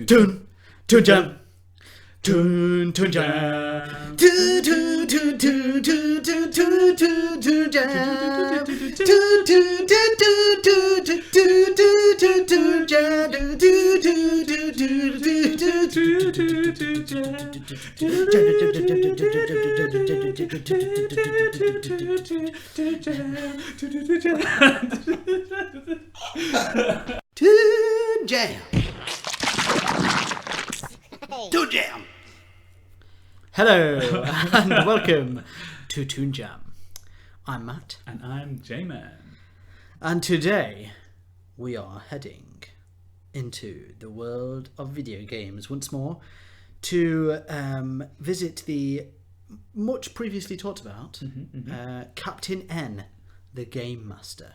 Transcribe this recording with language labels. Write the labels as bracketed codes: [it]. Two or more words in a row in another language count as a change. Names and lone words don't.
[en] Toon, Toon Jam, Toon, Toon Jam, Toon, Toon, Toon, Toon, Toon, Toon, Toon, Toon, Toon Jam, Toon, Toon, Toon, Toon, Toon, Toon, Toon, Toon, Toon Jam, Toon, Toon, Toon, Toon, Toon Jam. Toon Jam. Hello and welcome to Toon Jam. I'm Matt. And I'm J-Man. And today we are heading into the world of video games once more to visit the much previously talked about Captain N, the Game Master.